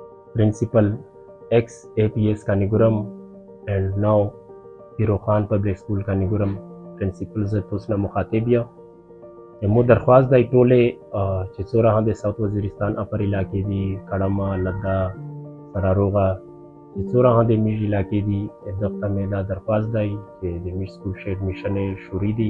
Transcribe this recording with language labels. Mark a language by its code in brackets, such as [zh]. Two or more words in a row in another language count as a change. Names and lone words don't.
[en] principal ex-APS Kaniguram and now Hero Khan Public School Kaniguram principal [ps] زه تاسو نه مخاطب یم. مو درخواست دی ټولې چې څومره هم د ساوث وزیرستان اپر علاقې دي، کړمه، لده، سراروغه، چې څومره هم د میژ علاقې دي، دغه ته مې دا درخواست دی چې د میژ سکول ښه ایډمیشن یې شروع دي.